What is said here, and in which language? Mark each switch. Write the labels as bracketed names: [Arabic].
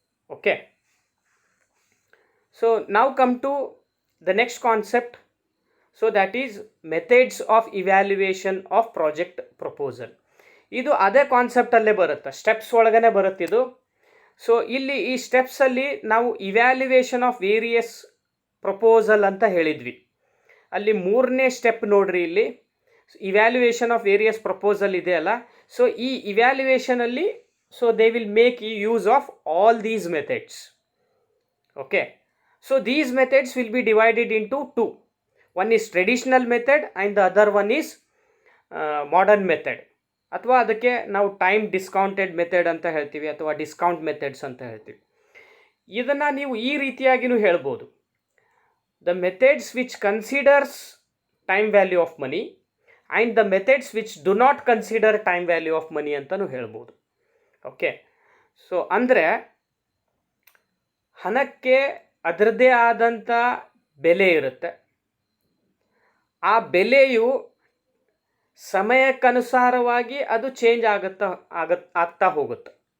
[English] Okay, so now come to the next concept. So that is methods of evaluation of project proposal. [Kannada] ಇದು ಅದೇ ಕಾನ್ಸೆಪ್ಟಲ್ಲೇ ಬರುತ್ತೆ, steps ಒಳಗನೆ ಬರುತ್ತೆ ಇದು. So ಇಲ್ಲಿ ಈ ಸ್ಟೆಪ್ಸಲ್ಲಿ ನಾವು ಇವ್ಯಾಲ್ಯುವೇಷನ್ ಆಫ್ ವೇರಿಯಸ್ ಪ್ರಪೋಸಲ್ ಅಂತ ಹೇಳಿದ್ವಿ. ಅಲ್ಲಿ 3ನೇ ಸ್ಟೆಪ್ ನೋಡ್ರಿ, ಇಲ್ಲಿ ಇವ್ಯಾಲ್ಯುಯೇಷನ್ ಆಫ್ ವೇರಿಯಸ್ ಪ್ರಪೋಸಲ್ ಇದೆಯಲ್ಲ. ಸೊ ಈ ಇವ್ಯಾಲ್ಯುಯೇಷನಲ್ಲಿ [English] So they will make use of all these methods. Okay, so these methods will be divided into 2. One is traditional method and the other one is modern method, [Kannada] ಅಥವಾ ಅದಕ್ಕೆ ನಾವು time discounted method ಅಂತ ಹೇಳ್ತೀವಿ, ಅಥವಾ discount methods ಅಂತ ಹೇಳ್ತೀವಿ. ಇದನ್ನು ನೀವು ಈ ರೀತಿಯಾಗಿಯೂ ಹೇಳ್ಬೋದು. [English] The methods which considers time value of money and the methods which do not consider time value of money [Kannada] ಅಂತಲೂ ಹೇಳ್ಬೋದು. ಓಕೆ, ಸೊ ಅಂದರೆ ಹಣಕ್ಕೆ ಅದರದ್ದೇ ಆದಂಥ ಬೆಲೆ ಇರುತ್ತೆ. ಆ ಬೆಲೆಯು ಸಮಯಕ್ಕನುಸಾರವಾಗಿ ಅದು ಚೇಂಜ್ ಆಗ್ತಾ ಹೋಗುತ್ತೆ.